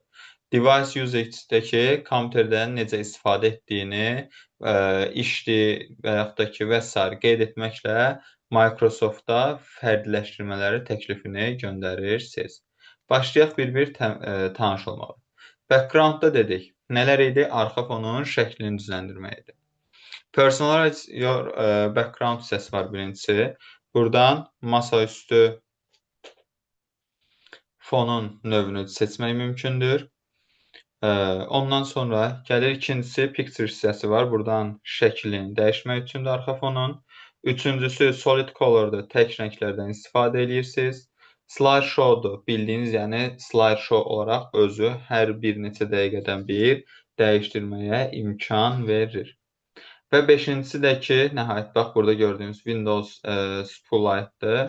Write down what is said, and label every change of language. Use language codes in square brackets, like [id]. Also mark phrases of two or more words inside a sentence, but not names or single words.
[en] Device Usage- [az] dəki kompüterdən necə istifadə etdiyini, işdir və yaxud da ki, və s. qeyd etməklə Microsoft-da fərdiləşdirmələri təklifini göndərirsiniz. Başlayaq bir-bir tanış olmağa. Background-da dedik. Nələr idi? Arxa fonun şəklini düzləndirmək idi. [en] Personalize your background [az] hissəsi var birincisi. Buradan masaüstü fonun növünü seçmək mümkündür. Ondan sonra gəlir ikincisi picture hissəsi var. Buradan şəklini dəyişmək üçündür arxa fonun. Üçüncüsü [en] solid color- [az] dur. Tək rənglərdən istifadə edirsiniz. Slideshow-dur. Bildiyiniz, yəni slideshow olaraq özü hər bir neçə dəqiqədən bir dəyişdirməyə imkan verir. Və beşincisi də ki, nəhayət bax burada gördüyünüz Windows Spotlight-dır.